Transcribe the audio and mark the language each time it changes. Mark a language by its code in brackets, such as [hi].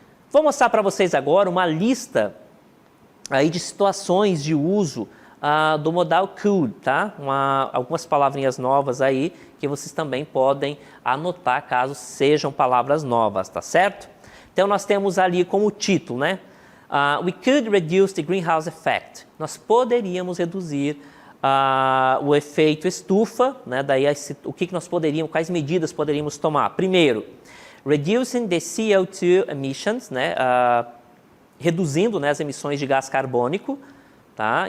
[pt] Vou mostrar para vocês agora uma lista aí de situações de uso do modal could, tá? Algumas palavrinhas novas aí que vocês também podem anotar caso sejam palavras novas, tá certo? Então, nós temos ali como título, né? [en] We could reduce the greenhouse effect. [pt] Nós poderíamos reduzir o efeito estufa, né? Daí, quais medidas poderíamos tomar? Primeiro, [en] reducing the CO2 emissions, [pt] né? Reduzindo, né, as emissões de gás carbônico, tá?